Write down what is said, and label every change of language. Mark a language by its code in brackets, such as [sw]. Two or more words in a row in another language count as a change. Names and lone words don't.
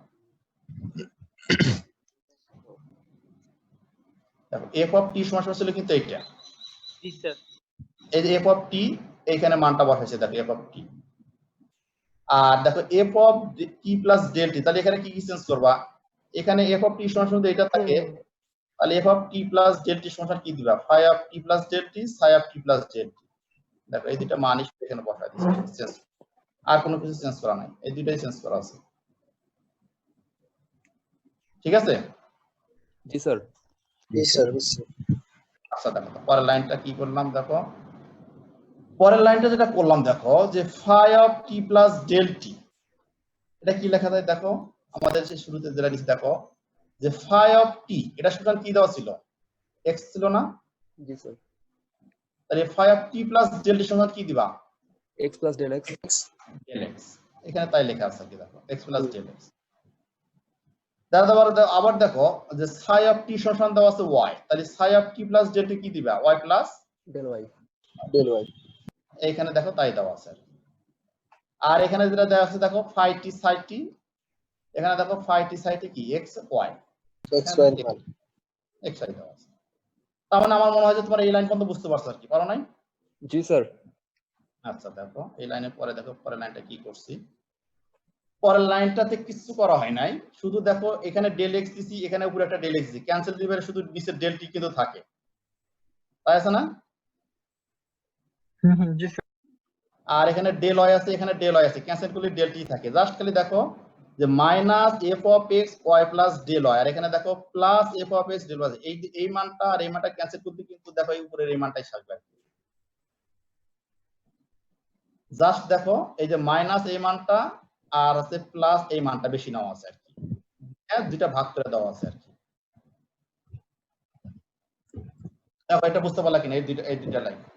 [bn] দেখো [en] f of t [bn] সমান ছিল কিন্তু এইটা, জি স্যার। এই যে [en] f of t [bn] এইখানে মানটা বসাইছে, দেখো [en] f of t। [bn] আর দেখো [en] f of t plus del t, [bn] তাহলে এখানে কি কি চেঞ্জ করবা? এখানে [en] f of t [bn] সমান এটা থাকে, তাহলে [en] f of t plus del t [bn] সমান কি দিবা? [en] phi of t plus del t psi of t plus del t। [bn] দেখো এই দুটো মানই এখানে বসাই দিয়েছি, চেঞ্জ আর কোনো কিছু চেঞ্জ করা নাই, এই দুটোই চেঞ্জ করা আছে, ঠিক আছে? জি স্যার। জি স্যার। আচ্ছা দেখো পরের লাইনটা কি করলাম, দেখো পরের লাইনটা যেটা করলাম, দেখো যে [en] phi of t plus del t, [bn] এটা কি লেখা যায় দেখো, আমাদের সেই শুরুতে যেটা লিখি দেখো যে [en] phi of t, [bn] এটা সমান কি দেওয়া ছিল? x ছিল না? জি স্যার। তাহলে [en] phi of t plus del t [bn] সমান কি দিবা? [en] x plus del x। del x, [bn] এখানে তাই লেখা আছে কি দেখো, [en] x plus del x। [bn] আবার দেখো যে [en] psi of t [bn] সমান দেওয়া আছে y, তাহলে [en] psi of t plus del t [bn] কি দিবা? [en] y plus del y। del y, [bn] এইখানে দেখো তাই দেওয়া আছে। আর এখানে যেটা দেওয়া আছে দেখো [en] phi t psi t, [bn] এখানে দেখো [en] phi t psi t [bn] কি x y, x y মান x y দেওয়া আছে। তার মানে আমার মনে হয় যে তোমরা এই লাইন পর্যন্ত বুঝতে পারছো আর কি, পারো নাই? জি স্যার। আচ্ছা দেখো এই লাইনের পরে দেখো পরের লাইনটা কি করছি, পরের লাইনটাতে কিছু করা হয় নাই, শুধু দেখো এখানে [en] del x [bn] দিছি, এখানে উপরে একটা [en] del x [bn] দিছি, ক্যান্সেল দিলে শুধু নিচে [en] del t [bn] কিন্তু থাকে, তাই আছে না? জি স্যার। আর এখানে [en] del y [bn] আছে, এখানে [en] del y [bn] আছে, ক্যান্সেল করলে [en] del t [bn] থাকে, জাস্ট খালি দেখো যে মাইনাস [en] f of x y plus del y, [bn] আর এখানে দেখো প্লাস [en] f of x del y, [bn] এই মানটা আর এই মানটা ক্যান্সেল করতে কিন্তু দেখো এই উপরের এই মানটাই থাকবে। জাস্ট দেখো এই যে মাইনাস এই মানটা আর আছে প্লাস এই মানটা বেশি নেওয়া আছে আর কি, হ্যাঁ দুইটা ভাগ করে দেওয়া আছে আর কি। দেখো এটা বুঝতে পারলা কিনা, এই দুইটা লাইন?